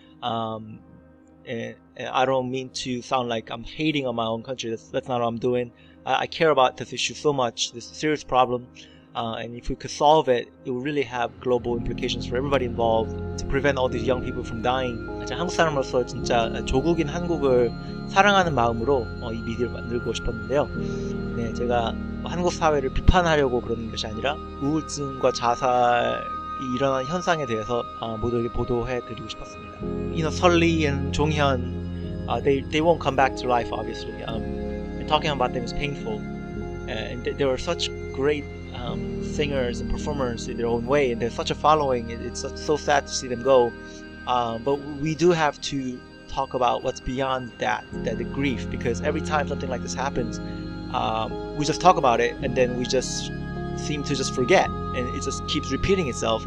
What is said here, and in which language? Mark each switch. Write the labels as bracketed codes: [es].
[en] And I don't mean to sound like I'm hating on my own country. That's not what I'm doing. I care about this issue so much. This is a serious problem. And if we could solve it, it would really have global implications for everybody involved to prevent all these young people from dying. [ko] 한국 사람으로서 진짜 조국인 한국을 사랑하는 마음으로 이 미디어를 만들고 싶었는데요. 네, 제가 한국 사회를 비판하려고 그러는 것이 아니라 우울증과 자살이 일어나는 현상에 대해서 모두에게 보도해드리고 싶었습니다. [en] You know, Sulli and Jonghyun, they won't come back to life, obviously. And talking about them is painful. And they were such great singers and performers in their own way, and there's such a following. It's so sad to see them go, but we do have to talk about what's beyond that the grief, because every time something like this happens, we just talk about it and then we just seem to just forget, and it just keeps repeating itself.